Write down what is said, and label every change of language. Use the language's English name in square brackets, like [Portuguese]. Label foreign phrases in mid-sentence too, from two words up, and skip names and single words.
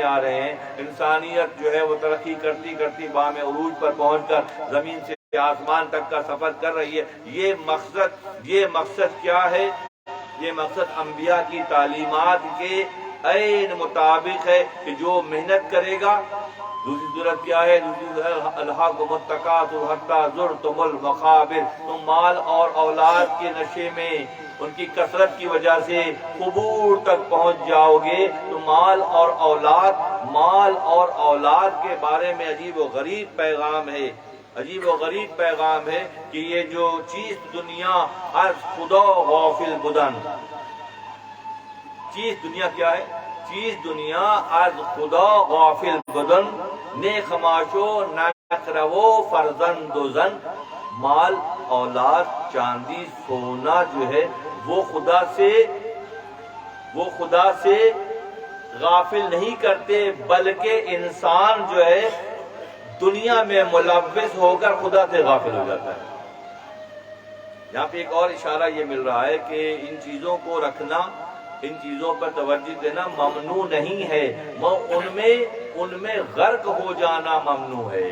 [Urdu] آ رہے ہیں انسانیت جو ہے وہ ترقی کرتی بام عروج پر پہنچ کر زمین سے آسمان تک کا سفر کر رہی ہے یہ مقصد کیا ہے یہ مقصد انبیاء کی تعلیمات کے عین مطابق ہے کہ جو محنت کرے گا دوسری صورت کیا ہے [Arabic] الحاکم التکاثر حتی زرتم المقابر [Urdu] تم مال اور اولاد کے نشے میں ان کی کثرت کی وجہ سے قبور تک پہنچ جاؤ گے تو مال اور اولاد کے بارے میں عجیب و غریب پیغام ہے، عجیب و غریب پیغام ہے کہ یہ جو [Persian] چیز دنیا از خدا غافل بدن، [Urdu] چیز دنیا کیا ہے؟ [Persian] چیز دنیا از خدا غافل بدن، نیک خماشو نقرو فرزند و زن، [Urdu] مال اولاد چاندی سونا جو ہے وہ خدا سے غافل نہیں کرتے، بلکہ انسان جو ہے دنیا میں ملوث ہو کر خدا سے غافل ہو جاتا ہے۔ یہاں پہ ایک اور اشارہ یہ مل رہا ہے کہ ان چیزوں کو رکھنا، ان چیزوں پر توجہ دینا ممنوع نہیں ہے، ان میں غرق ہو جانا ممنوع ہے۔